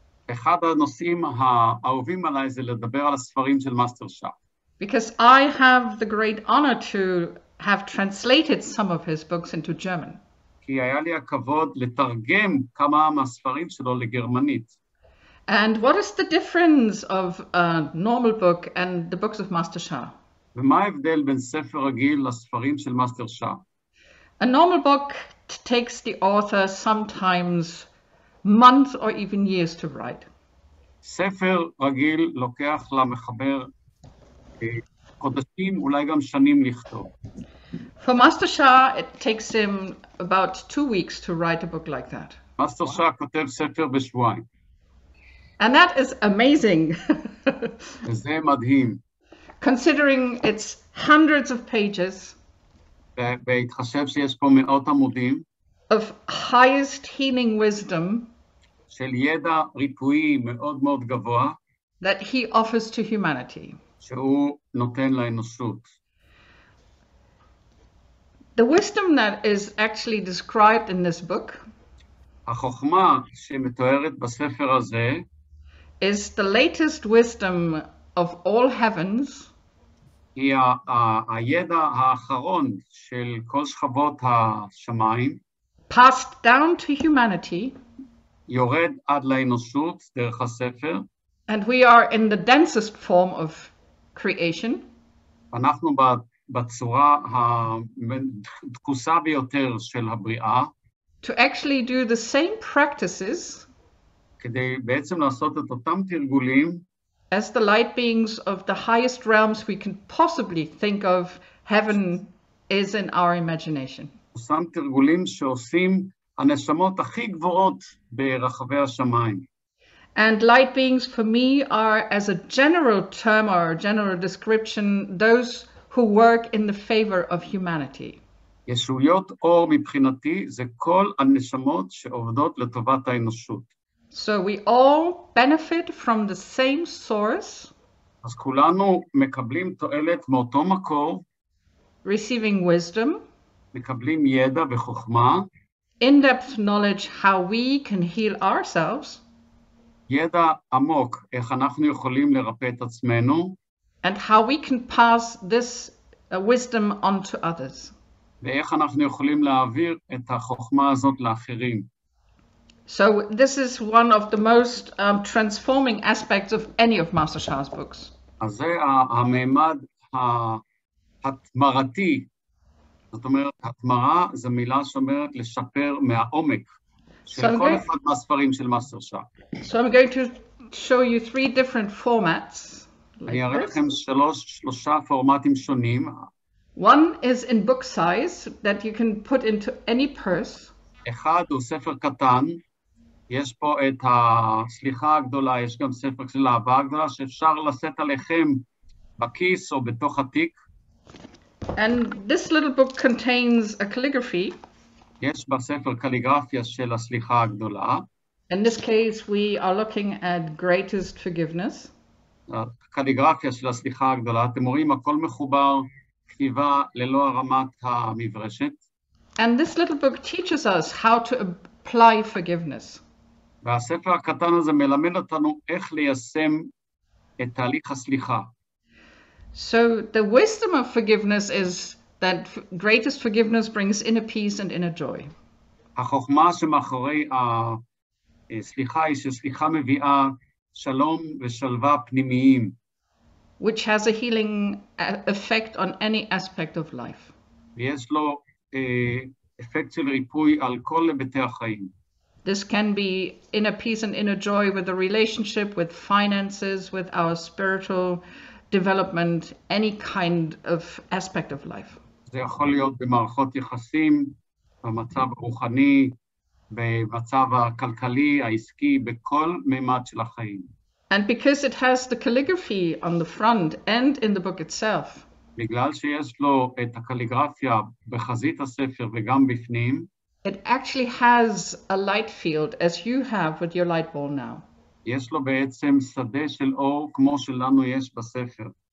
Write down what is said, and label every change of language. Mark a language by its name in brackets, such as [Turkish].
[Hebrew] אחד הנושאים האהובים עליי זה לדבר על הספרים של מאסטר שאה. [English] Because I have the great honor to have translated some of his books into German. [Hebrew] כי היה לי הכבוד לתרגם כמה מהספרים שלו לגרמנית. [English] And what is the difference of a normal book and the books of Master Shah? [Hebrew] ומה ההבדל בין ספר רגיל לספרים של מאסטר שאה? [English] A normal book takes the author sometimes months or even years to write. [Hebrew] ספר רגיל לוקח למחבר חודשים, אולי גם שנים לכתוב. [English] For Master Shah, it takes him about 2 weeks to write a book like that. [Hebrew] מאסטר שאה כותב ספר בשבועיים. [English] And that is amazing. [Hebrew] וזה מדהים. [English] Considering it's hundreds of pages [Hebrew] בהתחשב שיש פה מאות עמודים [English] of highest healing wisdom [Hebrew] של ידע ריפואי מאוד מאוד גבוה [English] that he offers to humanity. [Hebrew] שהוא נותן לאנושות. [English] The wisdom that is actually described in this book [Hebrew] החוכמה שמתוארת בספר הזה [English] is the latest wisdom of all heavens [Hebrew] היא הידע האחרון של כל שכבות השמיים [English] passed down to humanity [Hebrew] יורד עד לאנושות דרך הספר [English] and we are in the densest form of creation. [Hebrew] אנחנו בצורה הדקוסה ביותר של הבריאה [English] To actually do the same practices [Hebrew] כדי בעצם לעשות את אותם תרגולים [English] as the light beings of the highest realms we can possibly think of. Heaven is in our imagination. [Hebrew] אותם תרגולים שעושים הנשמות הכי גבוהות ברחבי השמיים. [English] And light beings for me are, as a general term or a general description, those who work in the favor of humanity. [Hebrew] ישויות אור מבחינתי זה כל הנשמות שעובדות לטובת האנושות. [English] So we all benefit from the same source. [Hebrew] אז כולנו מקבלים תועלת מאותו מקור. [English] Receiving wisdom. [Hebrew] מקבלים ידע וחוכמה, [English] in-depth knowledge how we can heal ourselves, [Hebrew] ידע עמוק איך אנחנו יכולים לרפא את עצמנו, [English] and how we can pass this wisdom on to others. [Hebrew] ואיך אנחנו יכולים להעביר את החוכמה הזאת לאחרים. [English] So this is one of the most transforming aspects of any of Master Sha's books. [Hebrew] אז זה הממד התמרתי. זאת אומרת, התמרה זו מילה שאומרת לשפר מהעומק של כל אחד מהספרים של מאסטר שאה. [English] So I'm going to show you 3 different formats. [Hebrew] אני אראה לכם שלושה פורמטים שונים. [English] One is in book size that you can put into any purse. [Hebrew] אחד הוא ספר קטן, יש פה את הסליחה הגדולה, יש גם ספר של האהבה הגדולה, שאפשר לשאת עליכם בכיס או בתוך התיק. [English] And this little book contains a calligraphy. [Hebrew] יש בספר קליגרפיה של הסליחה הגדולה. [English] In this case, we are looking at greatest forgiveness. [Hebrew] הקליגרפיה של הסליחה הגדולה, אתם רואים הכל מחובר, כתיבה ללא הרמת המברשת. [English] And this little book teaches us how to apply forgiveness. [Hebrew] והספר הקטן הזה מלמד אותנו איך ליישם את תהליך הסליחה. [English] So the wisdom of forgiveness is that greatest forgiveness brings inner peace and inner joy. [Hebrew] החוכמה שמאחורי הסליחה היא שסליחה מביאה שלום ושלווה פנימיים. [English] Which has a healing effect on any aspect of life. [Hebrew] ויש לו אפקט של ריפוי על כל היבטי החיים. [English] This can be inner peace and inner joy with a relationship, with finances, with our spiritual development, any kind of aspect of life. [Hebrew] זה יכול להיות במערכות יחסים, במצב הרוחני, במצב הכלכלי, העסקי, בכל מימד של החיים. [English] And because it has the calligraphy on the front and in the book itself, [Hebrew] בגלל שיש לו את הקליגרפיה בחזית הספר וגם בפנים, [English] it actually has a light field as you have with your light ball now. [Hebrew] יש לו בעצם שדה של אור כמו שלנו יש בספר.